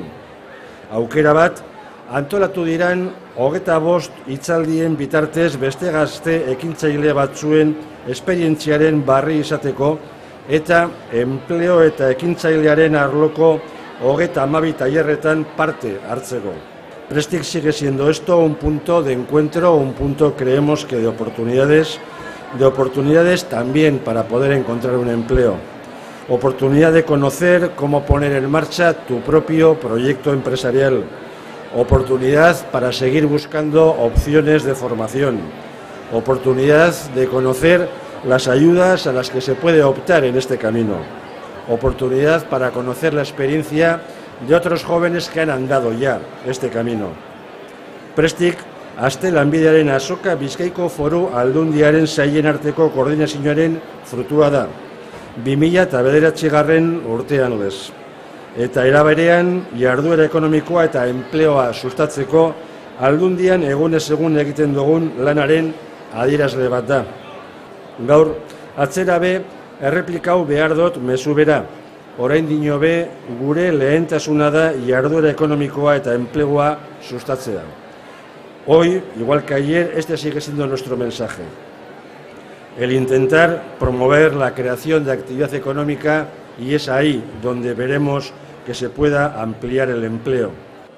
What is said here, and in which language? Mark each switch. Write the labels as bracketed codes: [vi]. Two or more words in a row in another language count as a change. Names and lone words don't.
[eu] Aukera bat, antolatu diran 25 hitzaldien bitartez beste gazte ekintzaile batzuen esperientziaren barri izateko eta enpleo eta ekintzailearen arloko 32 tailerretan parte hartzeko. [es] Prestik sigue siendo esto un punto de encuentro, un punto creemos que de oportunidades también para poder encontrar un empleo. Oportunidad de conocer cómo poner en marcha tu propio proyecto empresarial. Oportunidad para seguir buscando opciones de formación. Oportunidad de conocer las ayudas a las que se puede optar en este camino. Oportunidad para conocer la experiencia de otros jóvenes que han andado ya este camino. [eu] Prestik, Gazte Lanbidearen Azoka Bizkaiko Foru Aldundiaren sailen arteko koordinazioaren frutua da. 2009 urtean lez. Eta eraberean, jarduera ekonomikoa eta enpleoa sustatzeko Aldundian egunez egun egiten dugun lanaren adierazle bat da. Gaur, atzera be, erreplikau behar dut mezu bera. Orain dino be, gure lehentasuna da jarduera ekonomikoa eta enplegua sustatzea. [es] Hoy, igual que ayer, este sigue siendo nuestro mensaje. El intentar promover la creación de actividad económica y es ahí donde veremos que se pueda ampliar el empleo.